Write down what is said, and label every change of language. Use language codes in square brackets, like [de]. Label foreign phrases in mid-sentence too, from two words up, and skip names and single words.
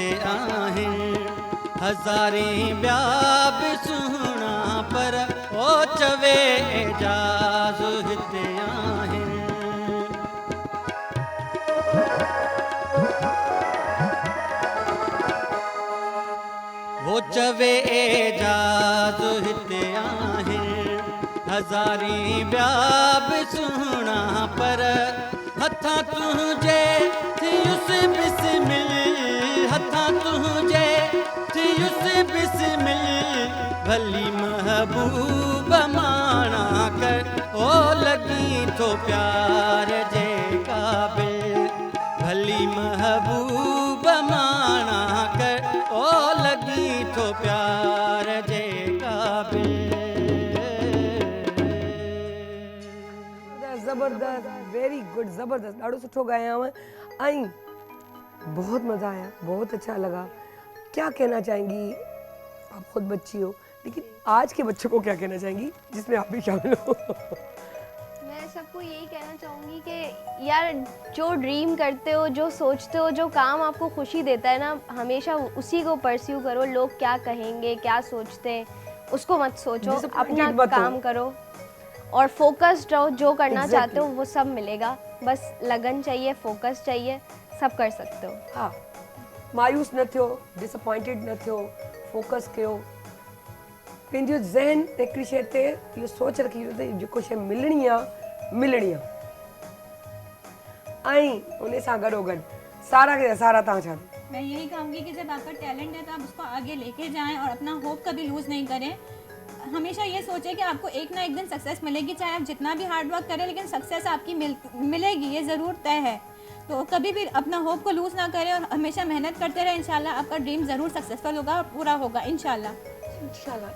[sd] आहिनि हज़ारें ॿिया बि सुहिणा पर ओ चवे जाज़ हिते आहिनि वो चवे जाज़ हिते आहिनि हज़ारें ॿिया बि सुहिणा पर हथा तुझे थियुस बिस्मिल हथा तुझे थियुस बिस्मिल भली महबूब माना कर ओ लगी तो प्यार जे काबिल भली महबूब माना कर ओ लगी तो प्यार जे काबिल [hi] ज़बरदस्त [en] very good [hi] ज़बरदस्त [sd] ॾाढो सुठो ॻाया हुआ ऐं [hi] बहुत मज़ा आया बहुत अच्छा लगा क्या कहना चाहेंगी आप खुद बच्ची हो लेकिन आज के बच्चों को क्या कहना चाहेंगी जिसमें आप भी शामिल हो मैं सबको यही कहना चाहूँगी कि यार जो ड्रीम करते हो जो सोचते हो जो काम आपको खुशी देता है ना हमेशा उसी को परस्यू करो लोग क्या कहेंगे क्या सोचते हैं उसको मत सोचो अपना काम करो और फोकस्ड रहो जो करना चाहते हो वो सब मिलेगा बस लगन चाहिए फोकस चाहिए सब कर सकते हो [sd] हाँ मायूस न थियो डिसअपॉइंटेड न थियो फोकस कयो पंहिंजो ज़हन हिकिड़ी शइ ते इहो सोच रखी त जेको शइ मिलणी आहे ऐं उन सां गॾोगॾु सारा खे सारा तव्हां छा [hi] मैं यही कहूँगी कि जब आपका टैलेंट है तो आप उसको आगे लेके जाएं और अपना होप कभी लूज़ नहीं करें हमेशा ये सोचें कि आपको एक ना एक दिन सक्सेस मिलेगी चाहे आप जितना भी [en] hard work [hi] करें लेकिन सक्सेस आपकी मिलेगी ये ज़रूर तय है तो कभी भी अपना होप को लूज़ ना करें और हमेशा मेहनत करते रहें इंशाल्लाह आपका ड्रीम ज़रूर सक्सेसफुल होगा और पूरा होगा इंशाल्लाह